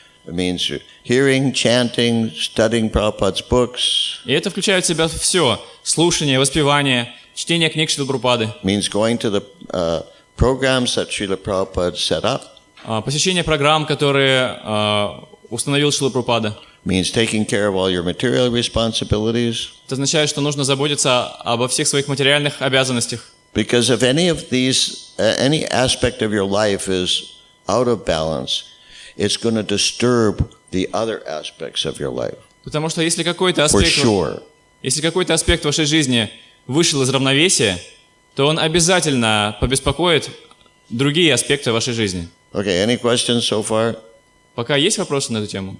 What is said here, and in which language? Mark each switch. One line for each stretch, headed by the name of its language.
English: It means hearing, chanting, studying Prabhupada's books.
Russian: И это включает в себя все. Слушание, воспевание, чтение книг Шрилы Прабхупады,
English: It means going to the programs that Srila Prabhupada set up.
Russian: посещение программ, которые установил Шрила Прабхупада.
English: It means taking care of all your material responsibilities.
Russian: Это означает, что нужно заботиться обо всех своих материальных обязанностях.
English: Because if any of these, any aspect of your life is out of balance, it's going to disturb the other aspects of your life.
Russian: Потому что если какой-то
English: For
Russian: аспект,
English: sure.
Russian: если какой-то аспект вашей жизни вышел из равновесия, то он обязательно побеспокоит другие аспекты вашей жизни.
English: Okay, any questions so far?
Russian: Пока есть вопросы на эту тему?